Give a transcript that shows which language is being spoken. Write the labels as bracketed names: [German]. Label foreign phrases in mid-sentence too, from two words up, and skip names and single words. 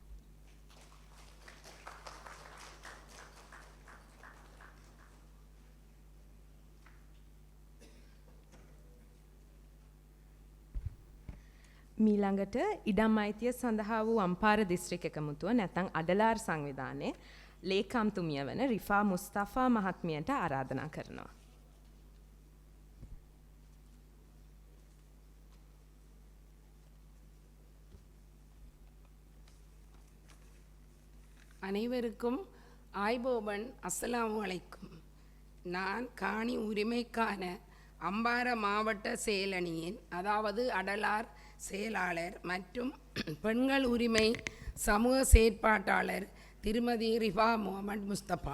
[Sinhala] මීළඟට ඉඩම් අයිතිය සඳහා වූ අම්පාර දිස්ත්‍රික් එකමුතුව නැත්නම් අඩලාර් සංවිධානයේ ලේකම්තුමිය වන රිෆා මුස්තෆා මහත්මියට ආරාධනා කරනවා. [Tamil] அனைவருக்கும் ஆய்போபன் [Arabic] السلام عليكم. [Tamil] நான் காணி உரிமைக்கான அம்பார மாவட்ட செயலணியின் அதாவது அடலார் செயலாளர் மற்றும் பெண்கள் உரிமை சமூக செயற்பாட்டாளர் திருமதி ரிஃபா முகமது முஸ்தபா.